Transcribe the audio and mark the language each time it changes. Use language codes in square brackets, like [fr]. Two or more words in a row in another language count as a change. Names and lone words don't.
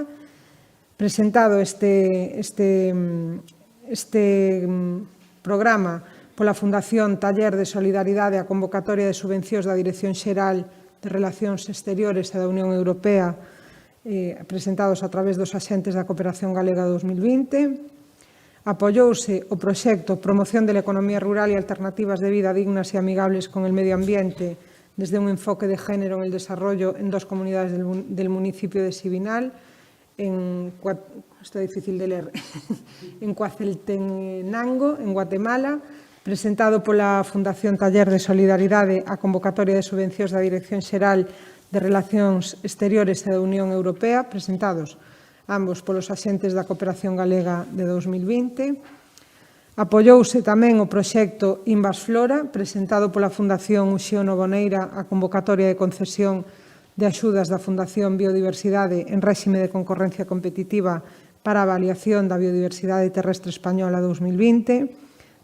[gl] Presentado este programa pola Fundación Taller de Solidaridade a convocatoria de subvencións da Dirección Xeral de Relacións Exteriores e da Unión Europea, presentados a través dos axentes da Cooperación Galega 2020. Apoiouse o proxecto Promoción de la Economía Rural e Alternativas de Vida Dignas e Amigables con el Medio [es] Ambiente desde un enfoque de género en el desarrollo en 2 comunidades del municipio de Sibinal, esto es difícil de leer, en Coaceltenango, en Guatemala, [gl] presentado pola Fundación Taller de Solidaridade a convocatoria de subvencións da Dirección Xeral de Relacións Exteriores e da Unión Europea, presentados ambos polos axentes da Cooperación Galega de 2020. Apoiouse tamén o proxecto Invasflora, presentado pola Fundación Uxío Novoneira a convocatoria de concesión de axudas da Fundación Biodiversidade en réxime de concorrencia competitiva para a avaliación da biodiversidade terrestre española 2020.